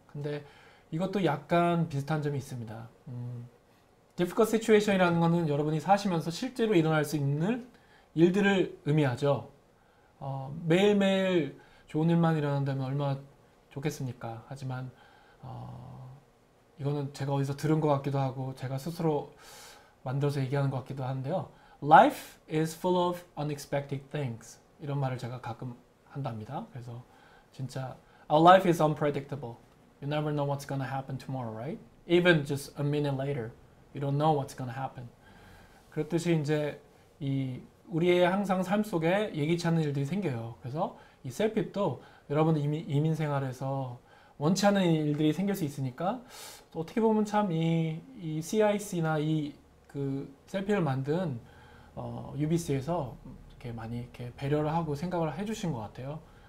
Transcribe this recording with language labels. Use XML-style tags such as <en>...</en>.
<ko>근데 이것도 약간 비슷한 점이 있습니다.</ko> <en>difficult situation</en> <ko>이라는 거는 여러분이 사시면서 실제로 일어날 수 있는 일들을 의미하죠. 매일매일 좋은 일만 일어난다면 얼마나 좋겠습니까? 하지만 이거는 제가 어디서 들은 것 같기도 하고 제가 스스로 만들어서 얘기하는 것 같기도 한데요.</ko> <en>Life is full of unexpected things.</en> <ko>이런 말을 제가 가끔 한답니다. 그래서 진짜</ko> <en>Our life is unpredictable. You never know what's gonna happen tomorrow, right? Even just a minute later, you don't know what's gonna happen.</en> <ko>그렇듯이 이제 우리의 항상 삶 속에 예기치 않은 일들이 생겨요. 그래서 이 셀핍도 여러분들 이민 생활에서 원치 않은 일들이 생길 수 있으니까 어떻게 보면 참 이 CIC나 그 셀핍을 만든 UBC에서 이렇게 많이 이렇게 배려를 하고 생각을 해주신 것 같아요.</ko>